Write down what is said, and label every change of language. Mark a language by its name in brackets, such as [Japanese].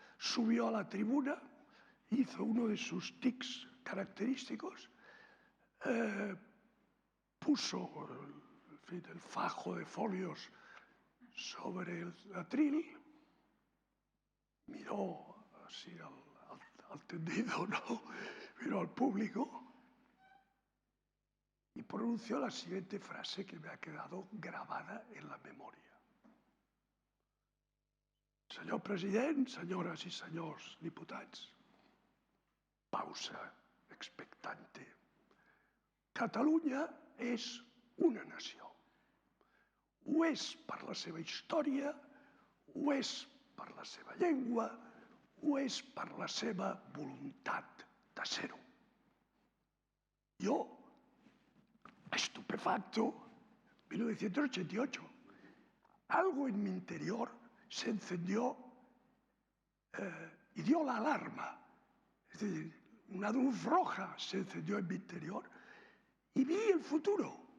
[Spanish] Subió a la tribuna, hizo uno de sus tics característicos, puso el fajo de folios sobre el atril, miró así al tendido, ¿no? Miró al público y pronunció la siguiente frase que me ha quedado grabada en la memoria. [Catalan] Senyor president, senyores i senyors diputats, pausa expectante. Catalunya és una nació. Ho és per la seva història, ho és per la seva llengua, ho és per la seva voluntat de ser-ho. [Spanish] Yo, estupefacto, 1988, algo en mi interior se encendió y dio la alarma. Es decir, una luz roja se encendió en mi interior y vi el futuro.